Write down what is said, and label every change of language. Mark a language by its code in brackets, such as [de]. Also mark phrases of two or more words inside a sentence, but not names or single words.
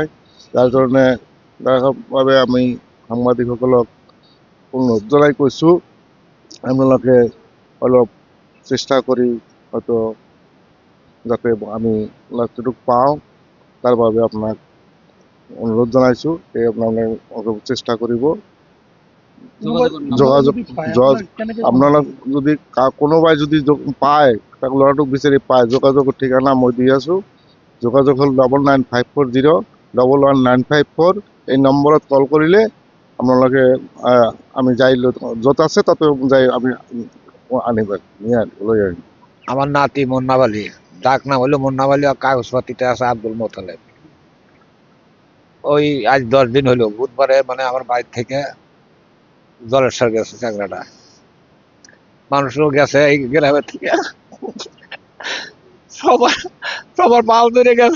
[as] যাৰ কাৰণে তাৰ বাবে আমি সাংবাদিকসকলক অনুৰোধ জনাই কৈছোঁ আপোনালোকে অলপ চেষ্টা কৰি হয়তো যাতে আমি ল'ৰাটোক পাওঁ তাৰ বাবে আপোনাক অনুৰোধ জনাইছোঁ আপোনালোকে অলপ চেষ্টা কৰিব যোগাযোগ আপোনালোক যদি কোনোবাই যদি পায় তাক ল'ৰাটোক বিচাৰি পায় যোগাযোগৰ ঠিকনা মই দি আছোঁ যোগাযোগ হ'ল 9994011954 এই নম্বৰত কল কৰিলে আপোনালোকে আমি যাই য'ত আছে তাতে যাই আমি আনিব লৈ আহিম [bn] আমার নাতি মুন্নাব আলী, ডাক নাম হলো মুন্নাব আলী, আর কাগজপাতিতে আছে আব্দুল মোতালেব। ওই আজ 10 দিন হলো, বুধবারে মানে আমার বাড়ি থেকে জলেশ্বর গেছে চাকরাটা, মানুষও গেছে এই গ্রামের থেকে, সবার সবার মাল ধরে গেছে।